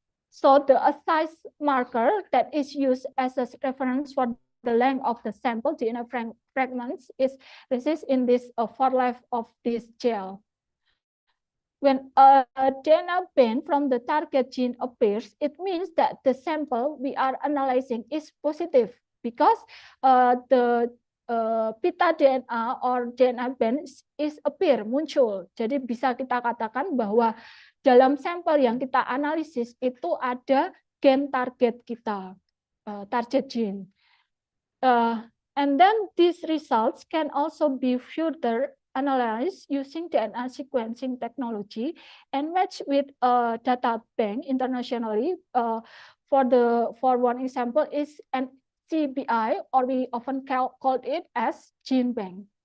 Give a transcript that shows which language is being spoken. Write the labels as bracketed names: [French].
[English] So the size marker that is used as a reference for the length of the sample DNA fragments is in this far left of this gel. When a DNA band from the target gene appears, it means that the sample we are analyzing is positive because the [Indonesian] pita [English] DNA or DNA band is [Indonesian] muncul. Jadi bisa kita katakan bahwa dalam sampel yang kita analisis itu ada gen target kita, [English] target gene. And then these results can also be further analyzed using DNA sequencing technology and match with a data bank internationally. For one example is an CBI, or we often call it as gene bank.